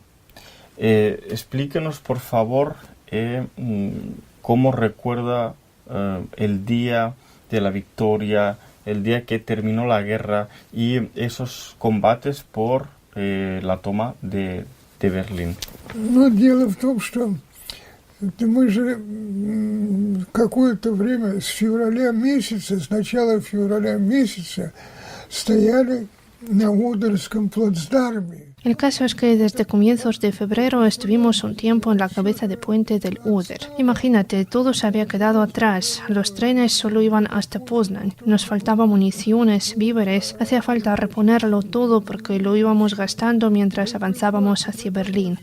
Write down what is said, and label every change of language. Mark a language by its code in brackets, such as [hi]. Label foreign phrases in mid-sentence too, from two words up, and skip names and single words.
[es] Explíquenos, por favor, cómo recuerda el día de la victoria, el día que terminó la guerra y esos combates por la toma de Berlín. [ru] Но дело в том, что мы же какое-то время с февраля месяца, с начала февраля месяца стояли на Одерском плацдарме. [es] El caso es que desde comienzos de febrero estuvimos un tiempo en la cabeza de puente del Oder. Imagínate, todo se había quedado atrás. Los trenes solo iban hasta Poznan. Nos faltaba municiones, víveres. Hacía falta reponerlo todo porque lo íbamos gastando mientras avanzábamos hacia Berlín.